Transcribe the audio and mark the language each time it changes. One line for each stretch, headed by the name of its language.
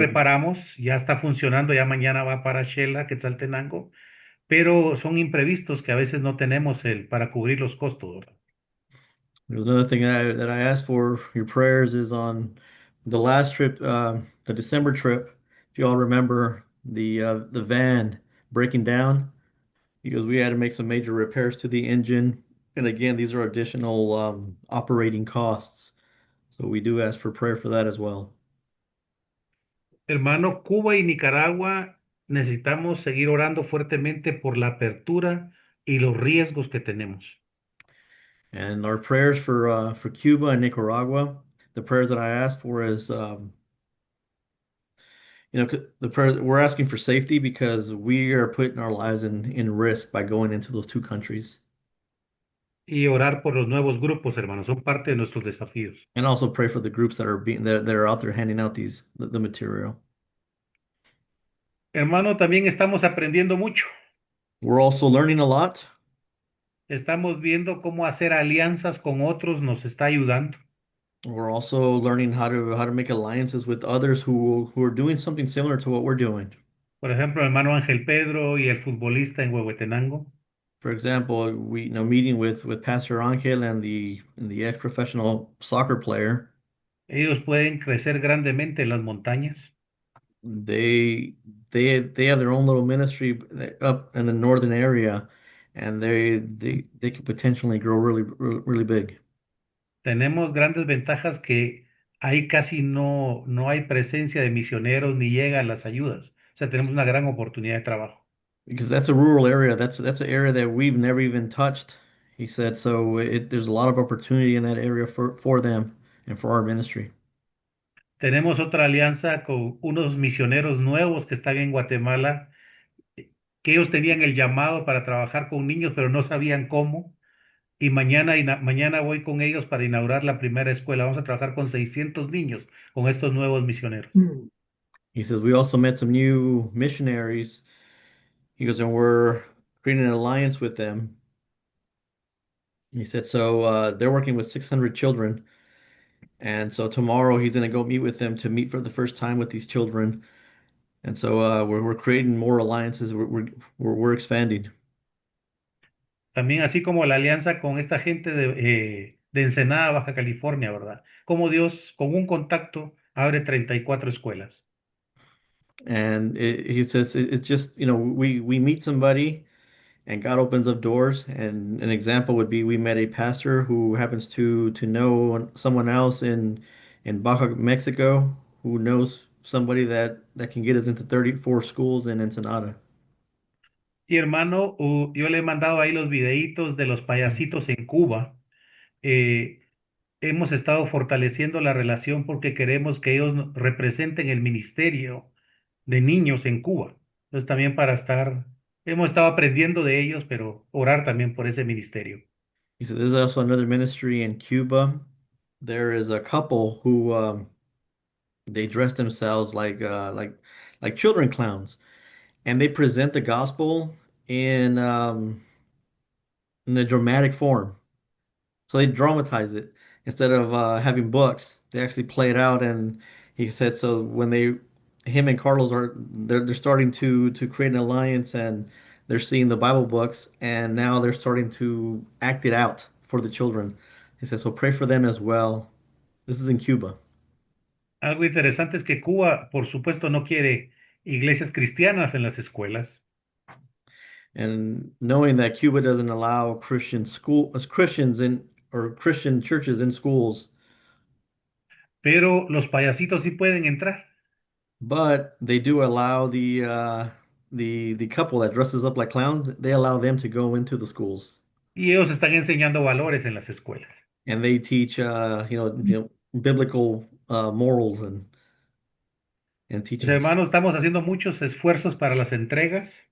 Spanish: reparamos, ya está funcionando, ya mañana va para Shela, Quetzaltenango, pero son imprevistos que a veces no tenemos para cubrir los costos, ¿verdad?
English: There's another thing that I asked for your prayers is on the last trip, the December trip. If you all remember the van breaking down, because we had to make some major repairs to the engine, and again, these are additional operating costs. So we do ask for prayer for that as well.
Spanish: Hermano, Cuba y Nicaragua necesitamos seguir orando fuertemente por la apertura y los riesgos que tenemos.
English: And our prayers for Cuba and Nicaragua, the prayers that I asked for is the prayer we're asking for safety because we are putting our lives in risk by going into those two countries.
Spanish: Y orar por los nuevos grupos, hermanos, son parte de nuestros desafíos.
English: And also pray for the groups that are out there handing out the material.
Spanish: Hermano, también estamos aprendiendo mucho.
English: We're also learning a lot.
Spanish: Estamos viendo cómo hacer alianzas con otros nos está ayudando.
English: We're also learning how to make alliances with others who are doing something similar to what we're doing.
Spanish: Por ejemplo, el hermano Ángel Pedro y el futbolista en Huehuetenango.
English: For example, we meeting with Pastor Angel and the ex-professional soccer player.
Spanish: Ellos pueden crecer grandemente en las montañas.
English: They they have their own little ministry up in the northern area, and they could potentially grow really big.
Spanish: Tenemos grandes ventajas que ahí casi no hay presencia de misioneros ni llegan las ayudas. O sea, tenemos una gran oportunidad de trabajo.
English: Because that's a rural area. That's an area that we've never even touched, he said. So there's a lot of opportunity in that area for them and for our ministry.
Spanish: Tenemos otra alianza con unos misioneros nuevos que están en Guatemala, que ellos tenían el llamado para trabajar con niños, pero no sabían cómo. Y mañana voy con ellos para inaugurar la primera escuela. Vamos a trabajar con 600 niños, con estos nuevos misioneros.
English: He says we also met some new missionaries. He goes, and we're creating an alliance with them. He said, so they're working with 600 children. And so tomorrow he's going to go meet with them to meet for the first time with these children. And so we're creating more alliances. We're expanding.
Spanish: También así como la alianza con esta gente de Ensenada, Baja California, ¿verdad? Como Dios con un contacto abre 34 escuelas.
English: And he says it's just, we meet somebody and God opens up doors. And an example would be we met a pastor who happens to know someone else in Baja, Mexico, who knows somebody that can get us into 34 schools in Ensenada.
Spanish: Y hermano, yo le he mandado ahí los videitos de los payasitos en Cuba. Eh, Hemos estado fortaleciendo la relación porque queremos que ellos representen el ministerio de niños en Cuba. Entonces también hemos estado aprendiendo de ellos, pero orar también por ese ministerio.
English: He said there's also another ministry in Cuba. There is a couple who they dress themselves like children clowns, and they present the gospel in um, in a dramatic form. So they dramatize it instead of having books. They actually play it out, and he said so when him and Carlos they're starting to create an alliance, and they're seeing the Bible books, and now they're starting to act it out for the children. He said so pray for them as well. This is in Cuba,
Spanish: Algo interesante es que Cuba, por supuesto, no quiere iglesias cristianas en las escuelas,
English: and knowing that Cuba doesn't allow Christians in or Christian churches in schools.
Spanish: pero los payasitos sí pueden entrar
English: But they do allow the couple that dresses up like clowns, they allow them to go into the schools
Spanish: y ellos están enseñando valores en las escuelas.
English: and they teach biblical morals and
Spanish: Pues
English: teachings.
Spanish: hermanos, estamos haciendo muchos esfuerzos para las entregas,